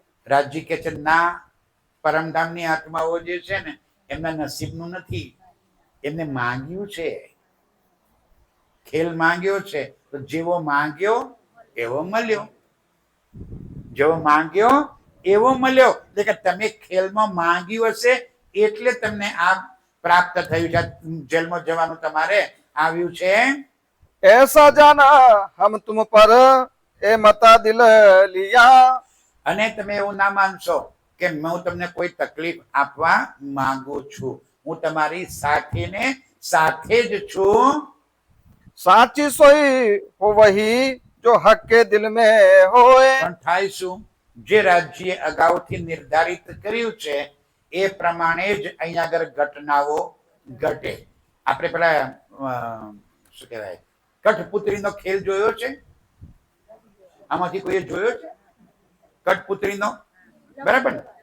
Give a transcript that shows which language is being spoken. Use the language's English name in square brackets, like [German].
[Gujarati] રાજજી કે છે ના, પરમધામની આત્માઓ જે છે ને એમના નસીબનું નથી, એમને માંગ્યું છે, ખેલ માંગ્યો છે. તો જેવો માંગ્યો એવો મળ્યો. જેવો માંગ્યો એવો મળ્યો. એટલે કે તમે ખેલમાં માંગ્યું હશે એટલે તમને આ પ્રાપ્ત થયું છે. જેલમાં જવાનું તમારે આવ્યું છે. [Hindi] ऐसा जाना हम तुम पर ए मता दिल लिया. [Gujarati] અને તમે એવું ના માનશો કે હું તમને કોઈ તકલીફ આપવા માંગુ છું. હું તમારી સાથે ને સાથે જ છું. [Hindi] साची सोई हो वही जो हक के दिल में होए. [Gujarati] પણ થાય શું? જે રાજ્યએ અગાઉથી નિર્ધારિત કર્યું છે એ પ્રમાણે જ અહીંયા આગળ ઘટનાઓ ઘટે. આપણે પેલા શું કહેવાય, કઠપુતળીનો ખેલ જોયો છે? આમાંથી કોઈએ જોયો છે કઠપુતળીનો? બરાબર.